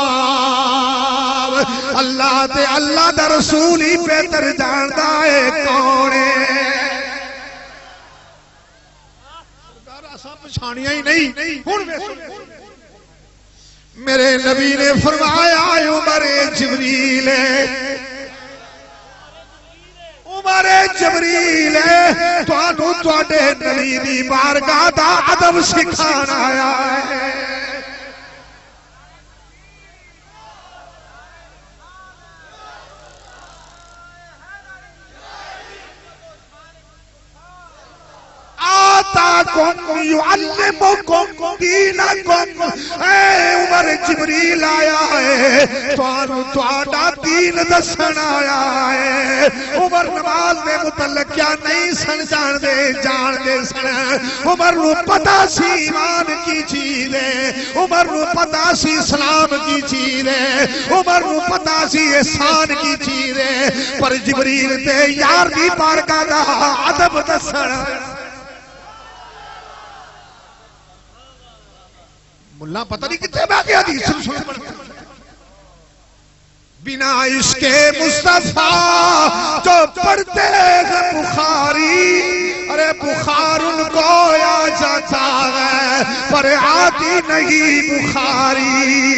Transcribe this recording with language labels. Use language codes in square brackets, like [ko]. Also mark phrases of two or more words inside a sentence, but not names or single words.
[pa] اللہ تے اللہ دا رسول ہی بہتر جاندا ہے کون پچھانیاں ہی نہیں میرے نبی نے فرمایا عمر جبریل عمر جبریل تانوں تواڈے نبی دی بارگاہ دا ادب سکھان آیا ہے [ar] آتاکم یعلمکم دینکم [pa] اے عمر جبریل آیا ہے تانوں تہاڈا دین دسن آیا ہے عمر نماز دے متعلق کیا نہیں سن جان دے سن عمر نو پتہ سی ایمان کی چیز ہے عمر نو پتہ سی اسلام کی چیز ہے عمر نو پتہ سی احسان کی چیز ہے پر جبریل تے یار دی بارگاہ دا ادب دسن ملا پتہ نہیں کتنے باقی حدیث سن [ur] بنا عشق مصطفیٰ جو پڑھتے ہیں بخاری ارے بخار ان کو آ جاتا ہے پر آتی نہیں بخاری